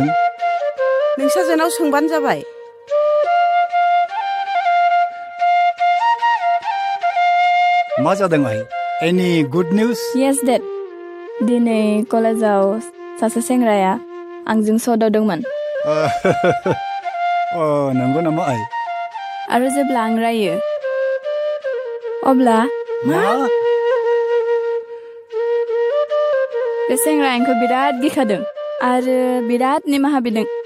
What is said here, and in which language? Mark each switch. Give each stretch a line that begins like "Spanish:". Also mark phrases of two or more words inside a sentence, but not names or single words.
Bodo: नोंसाजोनाव सोंबानो जाबाय. मा जादों आइ?
English: Any good news? Yes, Dad.
Bodo: दिनै कलेजाव सासे सेंग्राया आंजों सौदावदोंमोन. नंगौ नामा आइ? आरो जेब्ला आं रायो अब्ला मा? बे सेंग्राया आंखौ बिराद गिखादों आरो बिराद निमाहा बिदों.